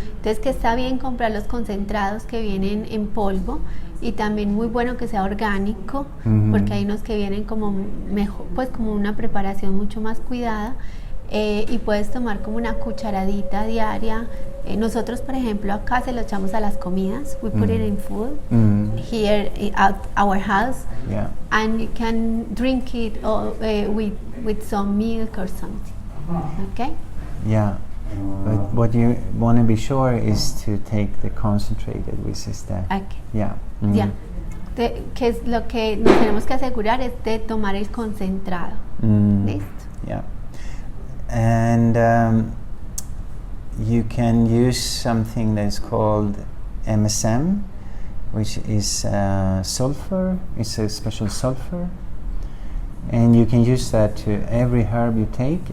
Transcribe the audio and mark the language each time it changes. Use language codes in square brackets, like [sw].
[es] Entonces que está bien comprar los concentrados que vienen en polvo y también muy bueno que sea orgánico, porque hay unos que vienen como mejor, pues como una preparación mucho más cuidada. Y puedes tomar como una cucharadita diaria. Nosotros, por ejemplo, acá se lo echamos a las comidas. [en] We put it in food here at our house, and you can drink it with some milk or something. Okay? Yeah, but what you want to be sure is to take the concentrated, which is the Yeah. [es] Que es lo que nos tenemos que asegurar es de tomar el concentrado. ¿Listo? [en] Yeah. And you can use something that's called MSM, which is sulfur. It's a special sulfur, and you can use that to every herb you take.